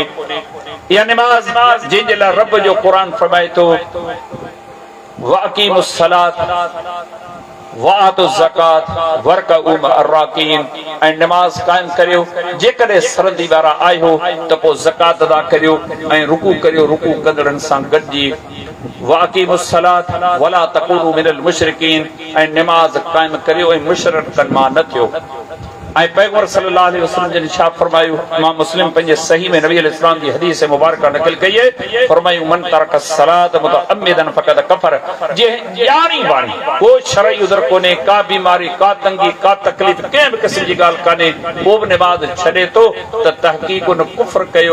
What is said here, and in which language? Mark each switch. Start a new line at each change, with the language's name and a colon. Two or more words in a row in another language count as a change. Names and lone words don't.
Sindhi: या निमाज़ जंहिंजे लाइ रब जो क़ुरान फरमाए थो
Arabic: وأقيموا الصلاة وآتوا الزكاة واركعوا مع الراكعين,
Sindhi: ऐं निमाज़ क़ाइम करियो। जेकॾहिं सरदी वारा आहियो त पोइ ज़कात अदा करियो ऐं रुकू करियो, रुकू कंदड़नि सां गॾिजी।
Arabic: وأقيموا الصلاة ولا تكونوا من المشركين,
Sindhi: ऐं निमाज़ क़ाइम करियो ऐं मुशरिकनि मां न थियो। ऐं पैगंबर सल्लल्लाहु अलैहि वसल्लम जन छा फरमायो? इमाम मुस्लिम पंहिंजे सही में नबी अलैहिस्सलाम जी हदीस मुबारक नक़ल कई आहे। फरमायो
Arabic: من ترك الصلاة متعمدا فقد كفر.
Sindhi: जे ॼाणी वाणी को शरई उज़र कोन्हे, का बीमारी, का तंगी, का तकलीफ़, कंहिं बि क़िस्म जी ॻाल्हि कान्हे, को बि निमाज़ छॾे थो त तहक़ीक़ उन कुफ्र कयो।